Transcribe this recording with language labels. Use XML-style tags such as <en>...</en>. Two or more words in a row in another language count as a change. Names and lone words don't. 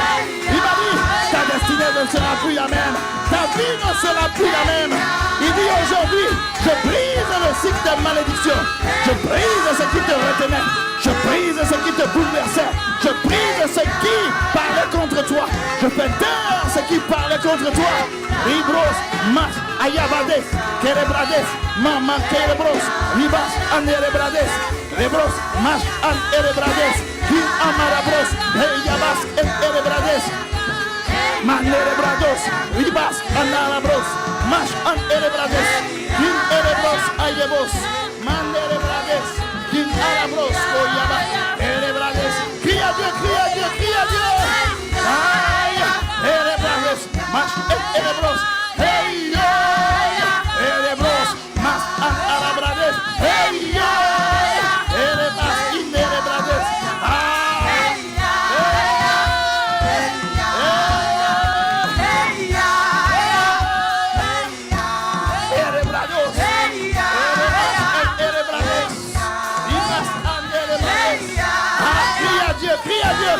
<fr>Il m'a dit, ta destinée ne sera plus la même. Ta vie ne sera plus la même. Il dit aujourd'hui, je brise le cycle de malédiction. Je brise ce qui te retenait. Je brise ce qui te bouleversait. Je brise ce qui parlait contre toi. Je fais taire ce qui parlait contre toi. Ribros, mas, ayabades, kerebrades, mama kerebros, ribas, anerebrades, rebros, mas, anerebrades, hin amarabros, heyabas, erebrades, manerebrados, ribas, anarabros, mas, anerebrades, hin erebros, ayebos, manerebrades, hin arabros, oyaba, erebrades. Crie à Dieu, crie à Dieu, crie à Dieu. Aïe, erebrades, mas, erebros, hey, erebros, mas, arabrades, hey, erebas, inerebrades, erebrados, erebrades, ibas, anerebrades. Crie à Dieu, crie à Dieu.</fr>